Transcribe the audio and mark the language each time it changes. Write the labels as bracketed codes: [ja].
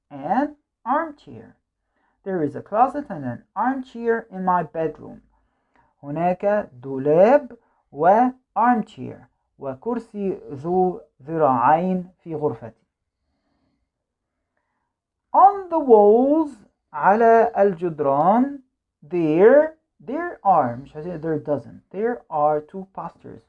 [en] An armchair. There is a closet and an armchair in my bedroom. [ar] هناك دولاب و armchair وكرسي ذو ذراعين في غرفتي. [en] On the walls [ar] على الجدران [en] there are [ar] مش هزي [en] there doesn't there are 2 posters.